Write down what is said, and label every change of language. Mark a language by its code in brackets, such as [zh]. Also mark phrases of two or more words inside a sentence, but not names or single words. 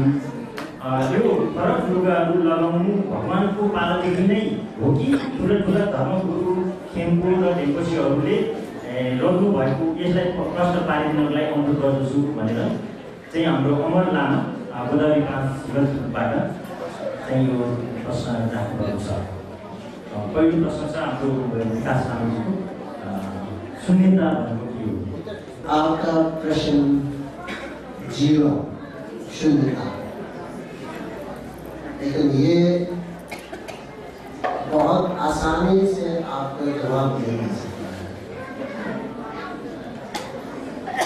[ne] यो फरक लुगाहरू लगाउनु भगवानको पालादेखि नै हो कि ठुला धर्मगुरु खेम्पो र ढेम्पोसीहरूले लग्नु भएको, यसलाई प्रश्न पारिदिनलाई अनुरोध गर्दछु भनेर चाहिँ हाम्रो अमर लामा गोदावरी 5 ललितपुरबाट चाहिँ यो प्रश्न राख्नुभएको छ। पहिलो प्रश्न छ हाम्रो विकास लामाजीको, शून्यता भनेको के हो? [hi] आपका प्रश्न 0 शून्यता, लेकिन ये बहुत आसानी से आपको जवाब दे नहीं सकता है।